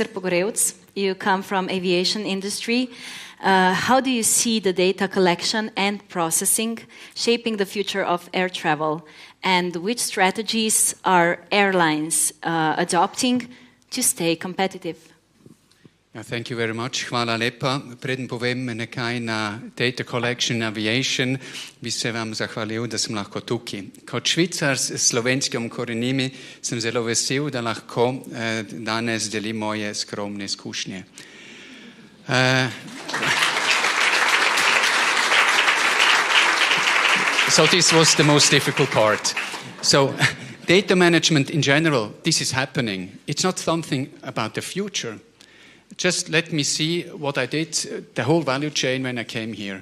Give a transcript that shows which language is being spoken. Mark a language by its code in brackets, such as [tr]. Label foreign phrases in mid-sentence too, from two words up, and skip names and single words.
[en] Pogorevc, you come from aviation industry. How do you see the data collection and processing shaping the future of air travel? And which strategies are airlines adopting to stay competitive. Thank you very much. [sl] Hvala lepa. Preden povem nekaj na [en] data collection [sl] in aviation, bi se vam zahvalil, da sem lahko tukaj. Kot Švicar s slovenskim korenimi sem zelo vesel, da lahko danes delim moje skromne izkušnje. [en] So this was the most difficult part. So data management in general, this is happening. It's not something about the future. Just let me see what I did, the whole value chain when I came here.